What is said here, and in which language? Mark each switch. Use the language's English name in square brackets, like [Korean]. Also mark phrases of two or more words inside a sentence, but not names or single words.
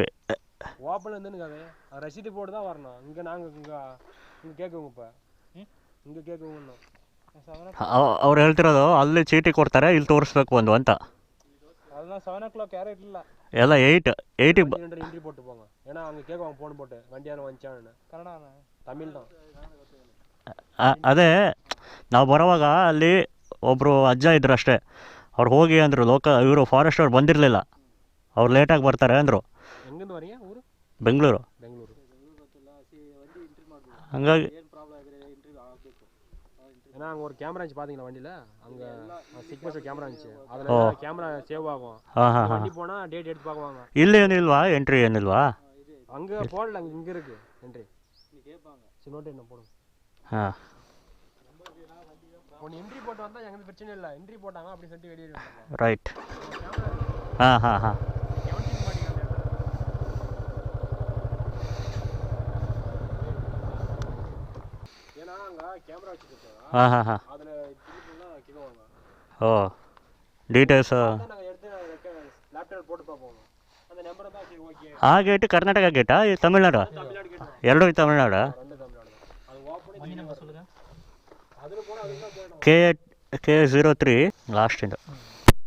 [Tamil] ஓப்பன் இருந்துன்னு ரசீது போட்டு தான் வரணும். இங்கே நாங்கள் இங்கே கேட்குவோங்க. இப்போ இங்கே கேட்குவோங்க. [Kannada] ಅವ್ರು ಹೇಳ್ತಿರೋದು ಅಲ್ಲಿ ಚೀಟಿ ಕೊಡ್ತಾರೆ, ಇಲ್ಲಿ ತೋರಿಸ್ಬೇಕು ಒಂದು ಅಂತ. [Tamil] அதெல்லாம் 7 o'clock யாரும் இல்லை, [Kannada] ಎಲ್ಲ 8 [Tamil] என்ட்ரி போட்டு போங்க. ஏன்னா அங்கே கேட்குவாங்க ஃபோன் போட்டு வண்டியான வந்துச்சான்னு. [Kannada] ಕನ್ನಡ ತಮಿಳ್ [Tamil] தான். [Kannada] ಅದೇ ನಾವು ಬರೋವಾಗ ಅಲ್ಲಿ ಒಬ್ಬರು ಅಜ್ಜ ಇದ್ರು ಅಷ್ಟೇ. ಅವ್ರು ಹೋಗಿ ಅಂದರು, ಇವರು ಫಾರೆಸ್ಟ್ ಅವ್ರು ಬಂದಿರಲಿಲ್ಲ, ಅವ್ರು ಲೇಟಾಗಿ ಬರ್ತಾರೆ ಅಂದರು. [Tamil] எங்கேருந்து வரீங்க? ஊர் [Kannada] ಬೆಂಗಳೂರು. ಹಂಗಾಗಿ [Tamil] ஏன்னா அங்கே ஒரு கேமரா இருந்துச்சு பார்த்தீங்களா வண்டியில்? அங்கே சிக்னஸ் கேமரா இருந்துச்சு, அதில் கேமரா சேவ் ஆகும். வண்டி போனால் டேட் எடுத்து பார்க்குவாங்க. [Kannada] ಇಲ್ಲಿ ಏನಿಲ್ವಾ, ಎಂಟ್ರಿ ಏನಿಲ್ವಾ? [Tamil] அங்கே போடல, அங்கே இங்கே இருக்கு என்ட்ரி. சரி, நோட்டு என்ன போடுங்க. ಹಾಂ, ஒன்று என்ட்ரி போட்டு வந்தால் எங்களுக்கு பிரச்சனை இல்லை. என்ட்ரி போட்டாங்க அப்படி சொல்லிட்டு வெளியே ರೈಟ್. ಹಾಂ ಹಾಂ ಹಾಂ. ஏன்னா அங்கே கேமரா வச்சுருக்கோம். ಹಾಂ ಹಾಂ ಹಾಂ. அதில் கேட்குவாங்க. [Kannada] ಓ, ಡೀಟೇಲ್ಸ್ [Tamil] நாங்கள் எடுத்து ಲ್ಯಾಪ್ಟಾಪ್ போட்டு பார்ப்போம். அந்த நம்பரை தான் சரி ஓகே. [Kannada] ಆ ಗೇಟ್ ಕರ್ನಾಟಕ ಗೇಟಾ, ಈ ತಮಿಳ್ನಾಡು? [Tamil] தமிழ்நாடு கேட்டு [Kannada] ಎರಡೂ ತಮಿಳ್ನಾಡು. [Tamil] ரெண்டு தமிழ்நாடு தான். அது ஓப்பன் நம்பர் சொல்லுங்கள். அதில் போனால் அதுக்கு தான் போயிடும். [Kannada] ಕೆ03 ಲಾಸ್ಟಿಂದು.